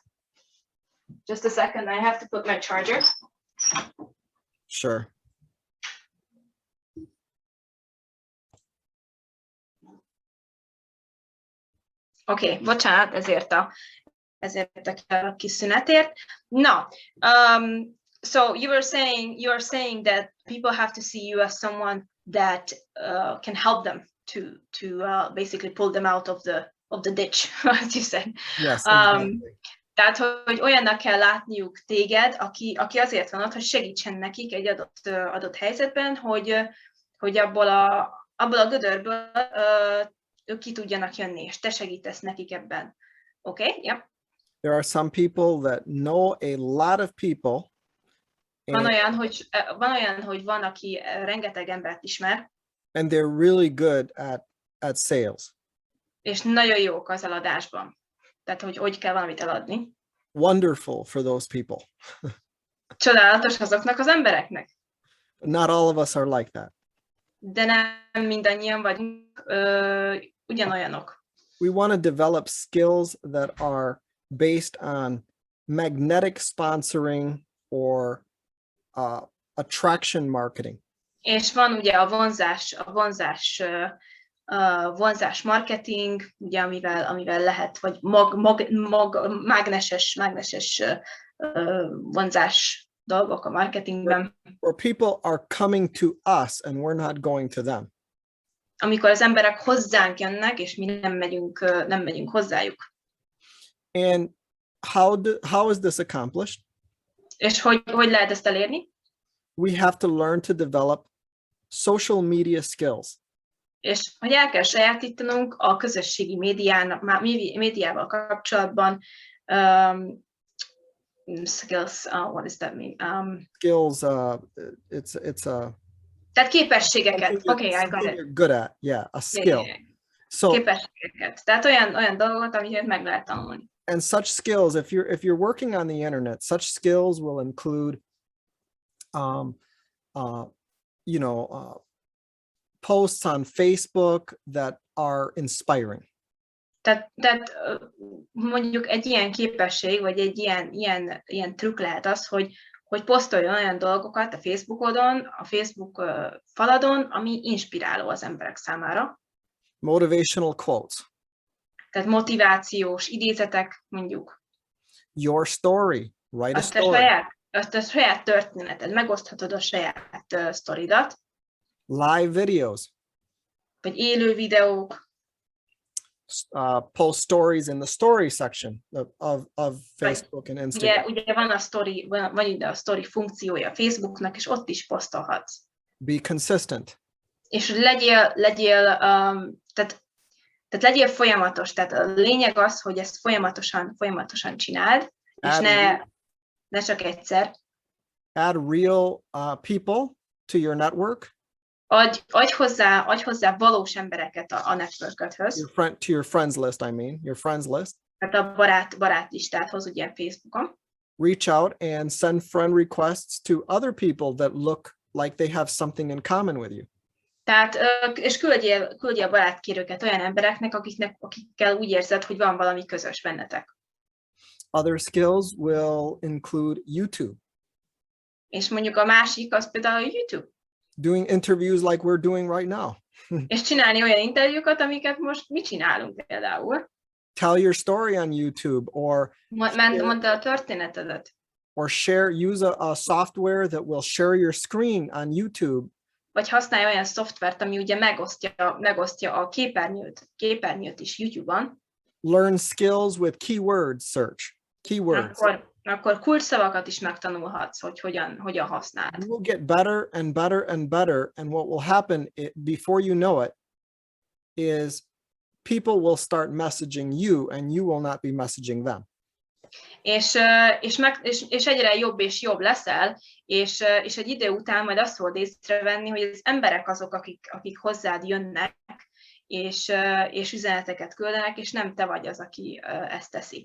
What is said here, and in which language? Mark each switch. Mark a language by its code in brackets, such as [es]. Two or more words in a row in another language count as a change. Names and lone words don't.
[en] Just a second, I have to put my charger. Sure. [hu] Oké, bocsánat, ezért a kis szünetért. Na, [en] so you are saying that people have to see you as someone that can help them to basically pull them out of the ditch, as you said. Yes, exactly. [hu] Tehát, hogy olyannak kell látniuk téged, aki azért van ott, hogy segítsen nekik egy adott helyzetben, hogy abból a gödörből ők ki tudjanak jönni, és te segítesz nekik ebben. [en] Okay? Yeah. There are some people that know a lot of people. [hu] Van olyan, hogy van, aki rengeteg embert ismer. [en] And they're really good at sales. [hu] És nagyon jók az eladásban. Tehát, hogy kell valamit eladni. [en] Wonderful for those people. [hu] Csodálatos azoknak az embereknek. [en] Not all of us are like that. [hu] De nem mindannyian vagyunk ugyanolyanok. [en] We want to develop skills that are based on magnetic sponsoring or attraction marketing. [hu] És van ugye a vonzás marketing, ugye, amivel lehet, vagy mágneses vonzás dolgok a marketingben. [en] Where people are coming to us and we're not going to them. [hu] Amikor az emberek hozzánk jönnek, és mi nem megyünk hozzájuk. [en] And how is this accomplished? [hu] És hogy lehet ezt elérni? [en] We have to learn to develop social media skills. [hu] És hogy el kell sajátítanunk a közösségi médiával kapcsolatban skills. [en] What does that mean? Skills. It's [hu] tehát képességeket. [en] Okay, I got it. You're good at, yeah, a skill. Yeah. So [hu] képességeket. Tehát olyan dolgot, amiket meg lehet tanulni. [en] And such skills, if you're working on the internet, such skills will include, posts on Facebook that are inspiring. [hu] Tehát mondjuk egy ilyen képesség, vagy egy ilyen trükk lehet az, hogy posztoljon olyan dolgokat a Facebookodon, a Facebook faladon, ami inspiráló az emberek számára. [en] Motivational quotes. [hu] Tehát motivációs idézetek, mondjuk. [en] Your story. Write a story. [hu] Azt a saját történeted, megoszthatod a saját sztoridat. [en] Live videos. [hu] Vagy élő videók. [en] Post stories in the story section of Facebook and Instagram. [hu] Ugye van ide a story funkciója a Facebooknak, és ott is posztolhatsz. [en] Be consistent. [hu] És legyél legyél folyamatos. Tehát a lényeg az, hogy ezt folyamatosan csináld, és ne csak egyszer. [en] Add real people to your network. [hu] Adj hozzá valós embereket a networköthöz. [en] To your friends list, I mean, your friends list. [hu] Tehát a barátlistádhoz, ugye Facebookon. [en] Reach out and send friend requests to other people that look like they have something in common with you. [hu] Tehát, és küldjél barátkérőket olyan embereknek, akikkel úgy érzed, hogy van valami közös bennetek. [en] Other skills will include YouTube. [hu] És mondjuk a másik, az például a YouTube. [en] Doing interviews like we're doing right now. [hu] És csinálni olyan interjúkat, amiket most mi csinálunk például. [en] Tell your story on YouTube, or [hu] Mondd a történetedet. [en] Or use a software that will share your screen on YouTube. [hu] Vagy használj olyan szoftvert, ami ugye megosztja a képernyőt is YouTube-on. [en] Learn skills with keyword search. Keywords. [hu] Akkor kulcsszavakat is megtanulhatsz, hogy hogyan használod. [en] You will get better and better and better, and what will happen before you know it is people will start messaging you and you will not be messaging them. [hu] És egyre jobb és jobb leszel, és egy idő után majd azt fogod észrevenni, hogy az emberek azok, akik hozzád jönnek, és üzeneteket küldenek, és nem te vagy az, aki ezt teszi.